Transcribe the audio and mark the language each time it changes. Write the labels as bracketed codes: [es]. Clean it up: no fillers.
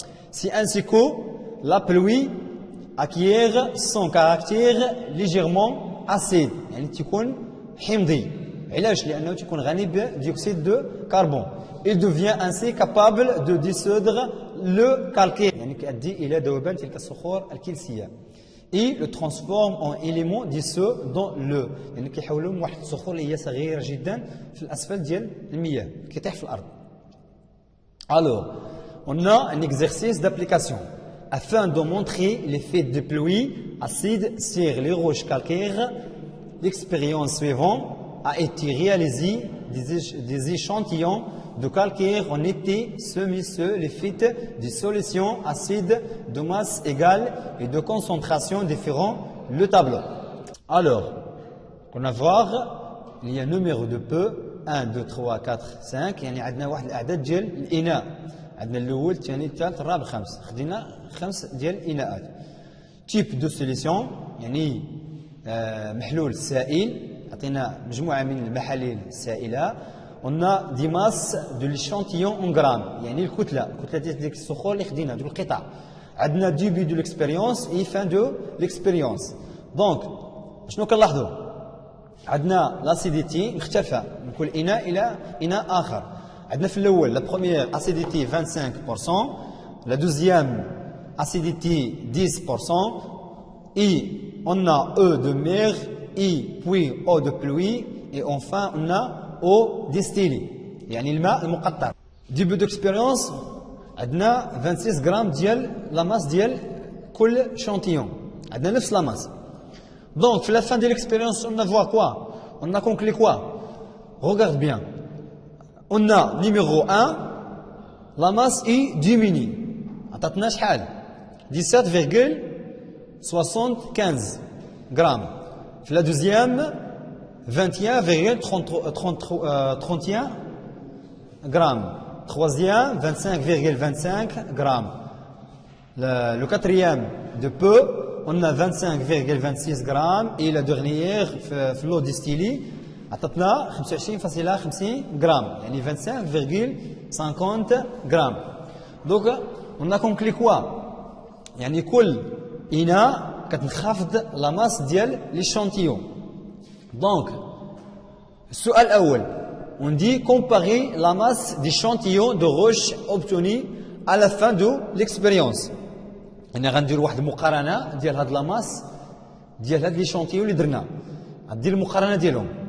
[fr] C'est ainsi que la pluie acquiert son caractère légèrement acide [ar] يعني تكون حمضي. علاش؟ لأنه تكون غني بديوكسيد دو كربون. [fr] Il devient ainsi capable de dissoudre le calcaire [ar] يعني كيؤدي إلى ذوبان تلك الصخور الكلسية. [fr] Et le transforme en élément dissous dans l'eau [ar] يعني كيحولوا من واحد الصخور اللي هي صغيرة جدا في الأسفل ديال المياه كيطيح في الأرض. [fr] Alors, on a un exercice d'application. Afin de montrer l'effet de pluie acide sur les roches calcaires, l'expérience suivante a été réalisée des échantillons de calcaire ont été soumis sur l'effet de solutions acides de masse égale et de concentration différente. Le tableau. Alors, on va voir, il y a un numéro de peu 1, 2, 3, 4, 5 [ar] يعني عندنا واحد الأعداد ديال الإناء. عندنا الأول الثاني الثالث الرابع الخامس. خدينا 5 ديال الإناءات. تيب دو سوليسيون يعني محلول سائل. عطينا مجموعة من المحاليل السائلة. [fr] On a des masses de l'échantillon en grammes [ar] يعني الكتلة ديال ديك الصخور اللي خدينا دوك القطع. [fr] عندنا début de l'expérience et fin de l'expérience. [ar] دونك شنو كنلاحظوا؟ عندنا l'acidité مختلفة من كل إناء إلى إناء آخر. [fr] عندنا في الأول la première acidité 25%, la deuxième acidité 10%, et on a eau de mer, et puis eau de pluie, et enfin on a eau distillée [ar] يعني الماء المقطر. [fr] début d'expérience عندنا 26 grammes ديال la masse ديال كل échantillon, عندنا نفس la masse. Donc, à la fin de l'expérience, on a vu quoi? On a conclu quoi? Regarde bien. On a numéro 1, la masse est diminuée. [ar] عطاتنا شحال 17,75 grammes. في la deuxième 21,31 grammes. [fr] Troisième 25,25 grammes. Le quatrième de peu, on a 25,26 grammes, et la dernière في l'eau distillée [ar] عطتنا [fr] 25,50 grammes, يعني 25,50 grammes. Donc on a conclu quoi? [ar] يعني كل إناء كتنخفض la masse ديال l'échantillon. [fr] Donc [ar] السؤال الأول [fr] on dit comparer la masse d'échantillon de roche obtenue à la fin de l'expérience. [ar] أنا غندير واحد المقارنة ديال هاد لا ماس ديال هاد ليشونتيون اللي درنا، غندير المقارنة ديالهم.